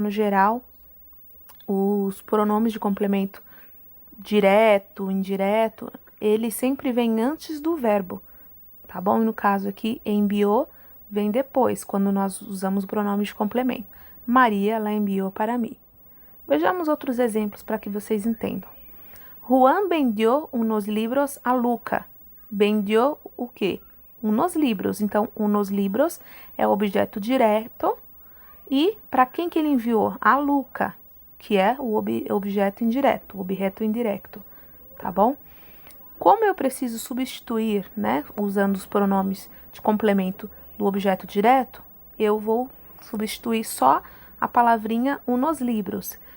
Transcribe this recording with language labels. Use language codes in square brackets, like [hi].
[pt] No geral, os pronomes de complemento direto, indireto, ele sempre vem antes do verbo, tá bom? E no caso aqui, enviou, vem depois, quando nós usamos o pronome de complemento. Maria, ela enviou para mim. Vejamos outros exemplos para que vocês entendam. [es] Juan vendió unos libros a Luca. Vendió [pt] o quê? [es] Unos libros. [pt] Então, [es] unos libros [pt] é o objeto direto. E para quem que ele enviou? A Luca, que é o objeto indireto, o objeto indireto, tá bom? Como eu preciso substituir, né, usando os pronomes de complemento do objeto direto, eu vou substituir só a palavrinha [es] unos libros.